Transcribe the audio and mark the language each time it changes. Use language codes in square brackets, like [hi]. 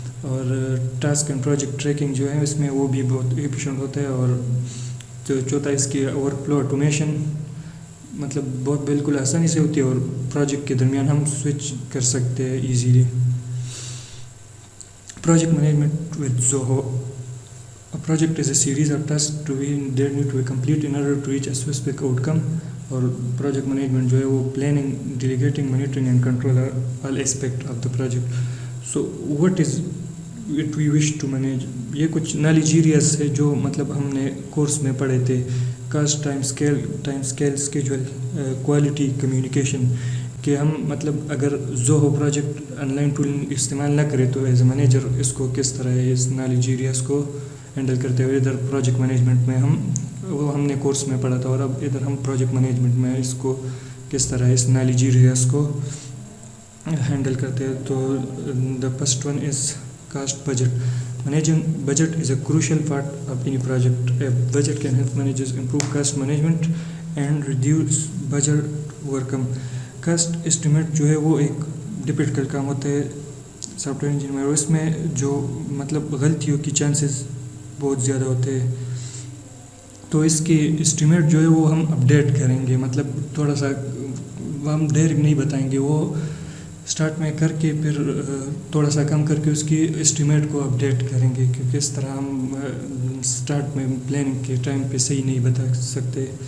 [ur] اور task and project tracking جو ہے اس میں وہ بھی بہت ایفیشینٹ ہوتا ہے. اور جو چوتھا اس کی ورک فلو آٹومیشن مطلب بہت بالکل آسانی سے ہوتی ہے, اور پروجیکٹ کے درمیان ہم سوئچ کر سکتے ہیں easily. [en] Project management with Zoho. A project is a series of tasks that need to be complete in order to reach a specific outcome. اور project management جو ہے وہ planning, delegating, monitoring and control all aspect of the project. So what is it we wish to manage. [ur] یہ کچھ knowledge areas ہے جو مطلب ہم نے کورس میں پڑھے تھے. [en] Cost, time scale, schedule, quality, communication. [ur] کہ ہم مطلب اگر زوہو پروجیکٹ آن لائن ٹول استعمال نہ کرے تو [en] as a manager [ur] اس کو کس طرح اس نالج ایریاز کو ہینڈل کرتے ہوئے. ادھر پروجیکٹ مینجمنٹ میں ہم نے کورس میں پڑھا تھا, اور اب ادھر ہم پروجیکٹ مینجمنٹ میں اس کو کس طرح اس نالج ایریاز کو ہینڈل کرتے ہیں. [en] تو the first one is cost budget. Managing budget is a crucial part of any project. A budget can help managers improve cost management and reduce budget overcome. [ur] Cost estimate جو ہے وہ ایک difficult کام ہوتا ہے soft where engineer میں, اور اس میں جو مطلب غلطیوں کی چانسز بہت زیادہ ہوتے ہیں. تو اس کی اسٹیمیٹ جو ہے وہ ہم اپڈیٹ کریں گے, مطلب تھوڑا سا ہم ڈائریکٹ نہیں بتائیں گے, وہ اسٹارٹ میں کر کے پھر تھوڑا سا کم کر کے اس کی اسٹیمیٹ کو اپڈیٹ کریں گے, کیونکہ اس طرح ہم اسٹارٹ میں پلاننگ کے ٹائم پہ صحیح نہیں بتا سکتے.